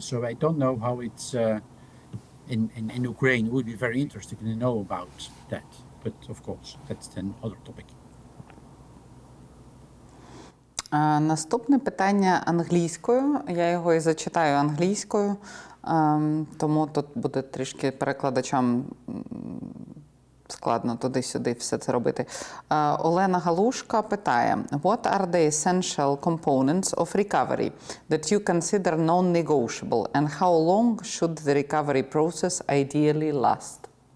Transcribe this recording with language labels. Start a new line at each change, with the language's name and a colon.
English: So I don't know how it's in Ukraine. It would be very interesting to know about that. But of course, that's an other topic.
Ukrainian: Наступне питання англійською. Я його і зачитаю англійською, тому тут буде трішки перекладачам складно туди-сюди все це робити. Олена Галушка питає:
English: What are the essential components of recovery that you consider non-negotiable, and how long should the recovery process ideally last?